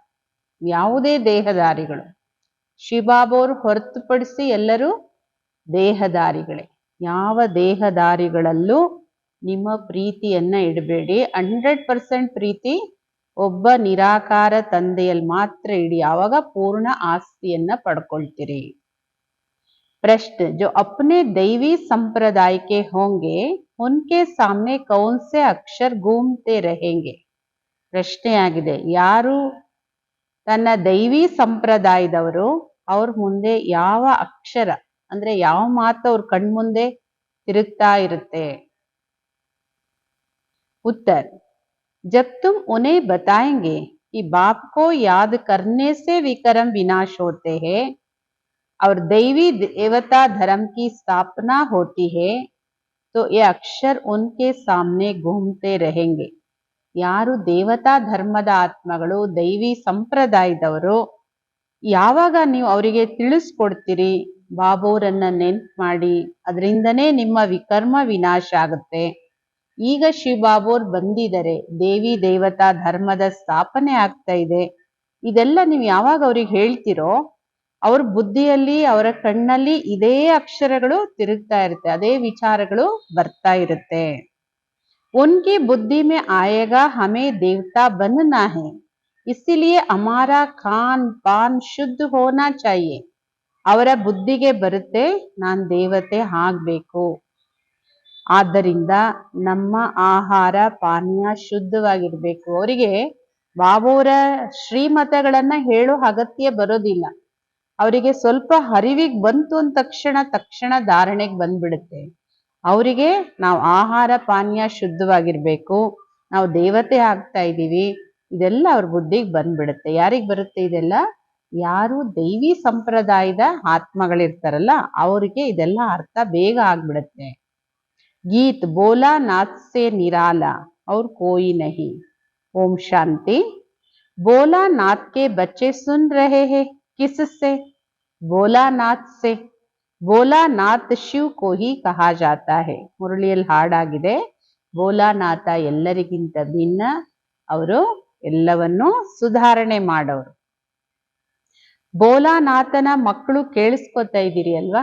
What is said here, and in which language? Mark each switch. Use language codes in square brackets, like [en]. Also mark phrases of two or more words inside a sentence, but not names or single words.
[kn] ಯಾವುದೇ ದೇಹದಾರಿಗಳು, ಶಿವಬಾಬೋರು ಹೊರತುಪಡಿಸಿ ಎಲ್ಲರೂ ದೇಹದಾರಿಗಳೇ. ಯಾವ ದೇಹದಾರಿಗಳಲ್ಲೂ ನಿಮ್ಮ ಪ್ರೀತಿಯನ್ನ ಇಡಬೇಡಿ. 100% ಪ್ರೀತಿ ಒಬ್ಬ ನಿರಾಕಾರ ತಂದೆಯಲ್ಲಿ ಮಾತ್ರ ಇಡಿ. ಆವಾಗ ಪೂರ್ಣ ಆಸ್ತಿಯನ್ನ ಪಡ್ಕೊಳ್ತೀರಿ. [hi] प्रश्न, जो अपने दैवी संप्रदाय के होंगे उनके सामने कौन से अक्षर घूमते रहेंगे? [kn] ಪ್ರಶ್ನೆ ಆಗಿದೆ, ಯಾರು ತನ್ನ ದೈವಿ ಸಂಪ್ರದಾಯದವರು ಅವ್ರ ಮುಂದೆ ಯಾವ ಅಕ್ಷರ ಅಂದ್ರೆ ಯಾವ ಮಾತು ಅವ್ರ ಕಣ್ಮುಂದೆ ತಿರುಗ್ತಾ ಇರುತ್ತೆ? [hi] उत्तर, जब तुम उन्हें बताएंगे कि बाप को याद करने से विक्रम विनाश होते हैं और दैवी देवता धर्म की स्थापना होती है, तो ये अक्षर उनके सामने घूमते रहेंगे. [kn] ಯಾರು ದೇವತಾ ಧರ್ಮದ ಆತ್ಮಗಳು, ದೈವಿ ಸಂಪ್ರದಾಯದವರು, ಯಾವಾಗ ನೀವು ಅವರಿಗೆ ತಿಳಿಸ್ಕೊಡ್ತೀರಿ ಬಾಬೋರನ್ನ ನೆನ್ಪು ಮಾಡಿ, ಅದರಿಂದನೇ ನಿಮ್ಮ ವಿಕರ್ಮ ವಿನಾಶ ಆಗುತ್ತೆ. ಈಗ ಶಿವಬಾಬೋರ್ ಬಂದಿದ್ದಾರೆ, ದೇವಿ ದೇವತಾ ಧರ್ಮದ ಸ್ಥಾಪನೆ ಆಗ್ತಾ ಇದೆ, ಇದೆಲ್ಲ ನೀವು ಯಾವಾಗ ಅವ್ರಿಗೆ ಹೇಳ್ತಿರೋ ಅವ್ರ ಬುದ್ಧಿಯಲ್ಲಿ ಅವರ ಕಣ್ಣಲ್ಲಿ ಇದೇ ಅಕ್ಷರಗಳು ತಿರುಗ್ತಾ ಇರುತ್ತೆ, ಅದೇ ವಿಚಾರಗಳು ಬರ್ತಾ ಇರುತ್ತೆ. [hi] उनकी बुद्धि में आएगा हमें देवता बनना है, इसीलिए हमारा खान पान शुद्ध होना चाहिए. [kn] ಅವರ ಬುದ್ಧಿಗೆ ಬರುತ್ತೆ ನಾನು ದೇವತೆ ಆಗ್ಬೇಕು, ಆದ್ದರಿಂದ ನಮ್ಮ ಆಹಾರ ಪಾನೀಯ ಶುದ್ಧವಾಗಿರ್ಬೇಕು. ಅವರಿಗೆ ಬಾಬೋರ ಶ್ರೀಮತಗಳನ್ನ ಹೇಳೋ ಅಗತ್ಯ ಬರೋದಿಲ್ಲ. ಅವರಿಗೆ ಸ್ವಲ್ಪ ಅರಿವಿಗೆ ಬಂತು ಅಂದ ತಕ್ಷಣ ಧಾರಣೆಗೆ ಬಂದ್ಬಿಡುತ್ತೆ. ಅವರಿಗೆ ನಾವು ಆಹಾರ ಪಾನೀಯ ಶುದ್ಧವಾಗಿರ್ಬೇಕು, ನಾವು ದೇವತೆ ಆಗ್ತಾ ಇದ್ದೀವಿ, ಇದೆಲ್ಲ ಅವ್ರ ಬುದ್ಧಿಗೆ ಬಂದ್ಬಿಡುತ್ತೆ. ಯಾರಿಗೆ ಬರುತ್ತೆ ಇದೆಲ್ಲ? ಯಾರು ದೈವಿ ಸಂಪ್ರದಾಯದ ಆತ್ಮಗಳಿರ್ತಾರಲ್ಲ ಅವರಿಗೆ ಇದೆಲ್ಲ ಅರ್ಥ ಬೇಗ ಆಗ್ಬಿಡುತ್ತೆ. [hi] गीत भोला नाथ से निराला और कोई नहीं. ओम शांति. बोला नाथ के बच्चे सुन रहे हैं किससे? बोला नाथ से. भोलानाथ शिव को ही कहा जाता है. [kn] ಮುರಳಿಯಲ್ಲಿ ಹಾಡಾಗಿದೆ, ಬೋಲಾನಾಥ ಎಲ್ಲರಿಗಿಂತ ಭಿನ್ನ, ಅವರು ಎಲ್ಲವನ್ನೂ ಸುಧಾರಣೆ ಮಾಡೋರು. ಬೋಲಾನಾಥನ ಮಕ್ಕಳು ಕೇಳಿಸ್ಕೊತಾ ಇದ್ದೀರಿ ಅಲ್ವಾ?